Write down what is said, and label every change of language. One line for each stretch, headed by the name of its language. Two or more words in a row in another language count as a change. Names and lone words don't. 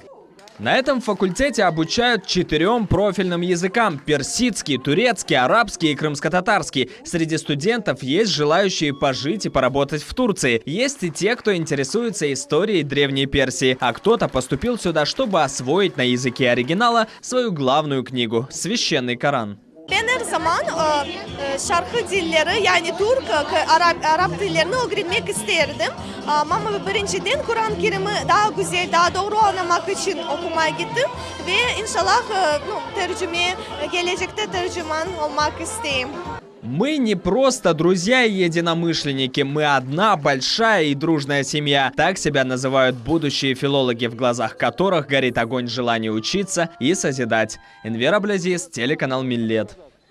Russian: На этом факультете обучают 4 профильным языкам – персидский, турецкий, арабский и крымско-татарский. Среди студентов есть желающие пожить и поработать в Турции. Есть и те, кто интересуется историей Древней Персии, а кто-то поступил сюда, чтобы освоить на языке оригинала свою главную книгу – Священный Коран.
Turkish: Ben her zaman şarkı dilleri yani Türk, Arap dillerini öğrenmek isterdim. Ama birinciden Kur'an-ı Kerim'i daha güzel, daha doğru anlamak için okumaya gittim. Ve inşallah gelecekte tercüman olmak isteyim.
Russian: Мы не просто друзья и единомышленники, мы одна большая и дружная семья. Так себя называют будущие филологи, в глазах которых горит огонь желания учиться и созидать. Энвер Аблязис, телеканал Миллет.